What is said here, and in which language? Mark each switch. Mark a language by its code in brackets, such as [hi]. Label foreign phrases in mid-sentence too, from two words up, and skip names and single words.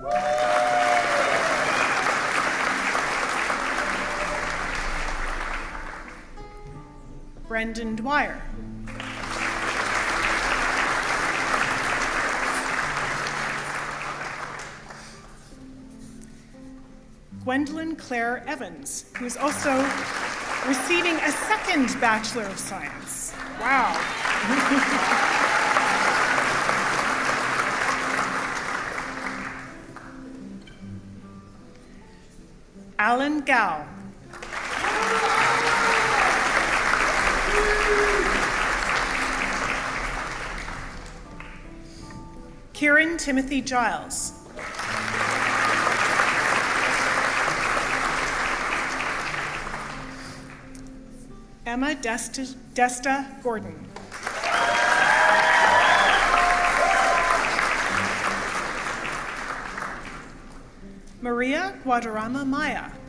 [en] Brendan Dwyer. Gwendolyn Claire Evans, who is also receiving a second Bachelor of Science. Wow. Alan Gao. Kieran Timothy Giles. Emma Desta Gordon. Maria Guadarrama Maya.